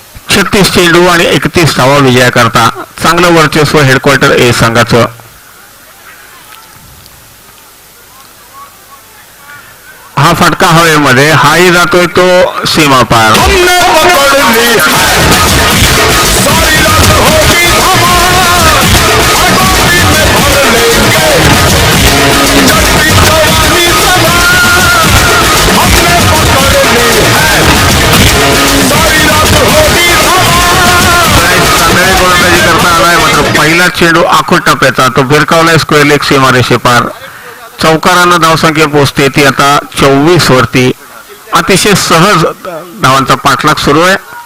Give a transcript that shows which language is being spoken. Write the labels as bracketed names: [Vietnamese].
[Marathi] छत्तीस चेंडू आणि 31 धावा विजयाकरता. चांगलं वर्चस्व हेडक्वार्टर ए संघाचं. हा फटका हवेमध्ये, हाही जातोय तो सीमा पार. [Hindi] हमने पकड़ ली है सारी रात होगी धमाल अटोपी में भर लेंगे चढ़ती जवानी सवार हमने पकड़ ली है सारी रात होगी धमाल. [Marathi] चांगली गोलंदाजी करता आलाय, मात्र पहिला चेंडू आखूड टप्प्याचा तो भिरकावलाय स्क्वेअर लेग सीमारेषे पार. चौकारानं धावसंख्या पोहोचते ती आता 24 वरती. अतिशय सहज धावांचा पाठलाग सुरू आहे.